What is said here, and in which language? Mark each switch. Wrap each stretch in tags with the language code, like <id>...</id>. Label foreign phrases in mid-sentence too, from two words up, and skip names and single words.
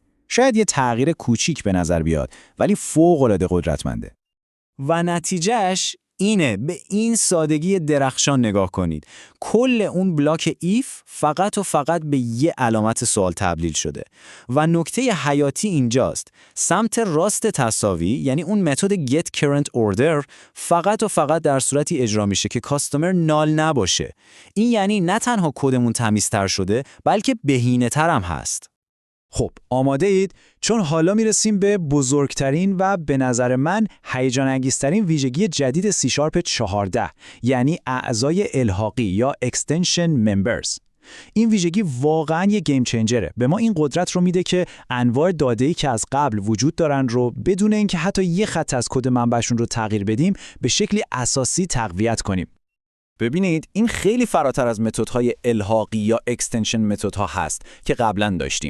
<fa>شاید یه تغییر کوچیک به نظر بیاد، ولی فوق‌العاده قدرتمنده. و نتیجهش اینه. به این سادگی درخشان نگاه کنید. کل اون</fa> <en>block if</en> <fa>فقط و فقط به یه علامت سوال تبدیل شده. و نکته حیاتی اینجاست. سمت راست تساوی، یعنی اون متد</fa> <en>get current order،</en> <fa>فقط و فقط در صورتی اجرا میشه که</fa> <en>customer null</en> <fa>نباشه. این یعنی نه تنها کدمون تمیزتر شده، بلکه بهینه‌تر هم هست. خب آماده اید؟ چون حالا میرسیم به بزرگترین و به نظر من هیجان انگیزترین ویژگی جدید C# 14، یعنی اعضای الحاقی یا</fa> <en>extension members.</en> <fa>این ویژگی واقعاً یه</fa> <en>game changer.</en> <fa>به ما این قدرت رو میده که انواع داده‌ای که از قبل وجود دارن رو بدون اینکه حتی یه خط از کد منبعشون رو تغییر بدیم، به شکلی اساسی تقویت کنیم. ببینید این خیلی فراتر از متدهای الحاقی یا extension متدها هست که قبلاً داشتیم.</fa>